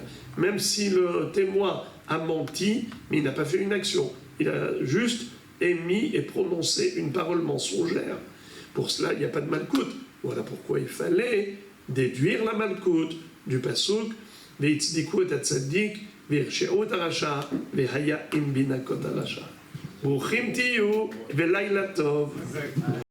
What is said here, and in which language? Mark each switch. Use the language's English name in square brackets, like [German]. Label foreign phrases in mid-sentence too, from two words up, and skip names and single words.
[French] Même si le témoin a menti, mais il n'a pas fait une action. Il a juste émis et prononcé une parole mensongère. Pour cela, il n'y a pas de Malkout. Voilà pourquoi il fallait déduire la Malkout du pasuk [Hebrew] ויצדיקו את צדיק והרשיעו את הרשע והיה אם בן הכות הרשע. ברוכים תהיו ולילה טוב.